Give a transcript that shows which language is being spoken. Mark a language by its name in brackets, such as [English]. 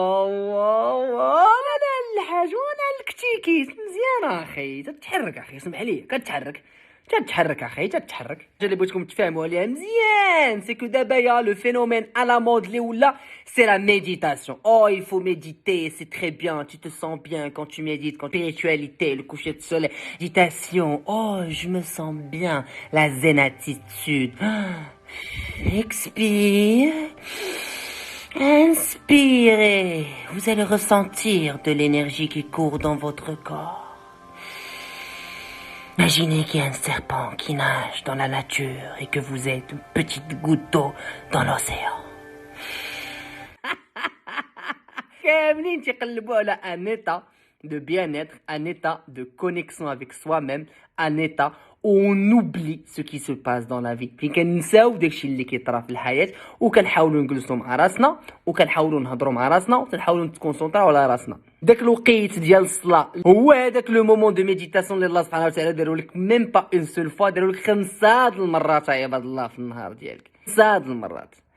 [Arabic] واو لا الحاج وانا الكتيكيت مزيان اخي، تتحرك اخي، اسمح لي كتحرك اخي تتحرك. اللي بغيتكم تفهموا عليها مزيان سي كو دابا يا [French] لو فينومين [Arabic] على مود اللي ولا [French] سي لا ميديتاسيون. il faut méditer, c'est très bien, tu te sens bien quand tu médites, quand spiritualité, le coucher de soleil, méditation, je me sens bien, la zen attitude. Expire, inspirez, vous allez ressentir de l'énergie qui court dans votre corps. Imaginez qu'il y a un serpent qui nage dans la nature et que vous êtes une petite goutte d'eau dans l'océan. [Arabic] كاملين تيقلبوا على ان [French] état de bien-être, un état de connexion avec soi-même, un état où on oublie ce qui se passe dans la vie. [Arabic] فين كنساو داكشي اللي كيطرا في الحياه وكنحاولوا نجلسوا مع راسنا وكنحاولوا نهضروا مع راسنا وكنحاولوا نتكونسونطراو على راسنا. داك الوقيت ديال الصلاه هو هذاك [French] لو مومون دو ميديتاسيون [Arabic] اللي الله سبحانه وتعالى داروا لك [French] ميم با اون سول فوا، [Arabic] داروا لك 5 المرات يا عباد الله في النهار ديالك، 5 المرات.